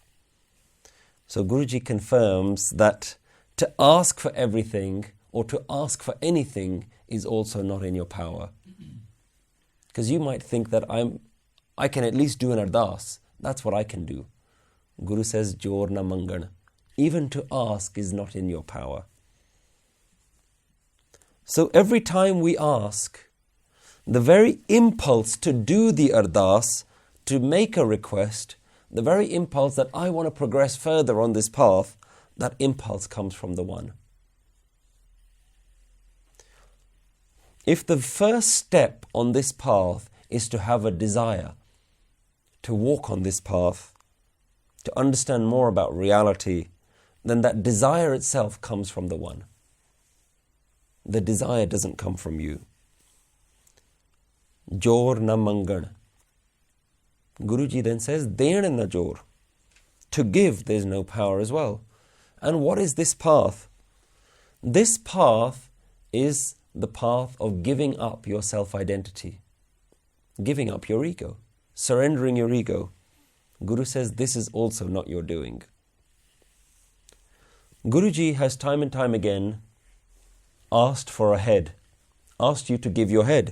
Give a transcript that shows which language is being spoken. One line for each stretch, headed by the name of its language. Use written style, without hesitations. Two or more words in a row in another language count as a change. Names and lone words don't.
English: So Guruji confirms that to ask for everything or to ask for anything is also not in your power. Because you might think that I can at least do an ardas. That's what I can do. Guru says,
Punjabi: Jor na mangan.
English: Even to ask is not in your power. So every time we ask, the very impulse to do the ardas, to make a request, the very impulse that I want to progress further on this path, that impulse comes from the One. If the first step on this path is to have a desire, to walk on this path, to understand more about reality, then that desire itself comes from the One. The desire doesn't come from you.
Punjabi: Jor na mangan.
English: Guruji then says,
Punjabi: dayn na jor.
English: To give, there's no power as well. And what is this path? This path is the path of giving up your self-identity, giving up your ego, surrendering your ego. Guru says this is also not your doing. Guruji has time and time again asked for a head, asked you to give your head.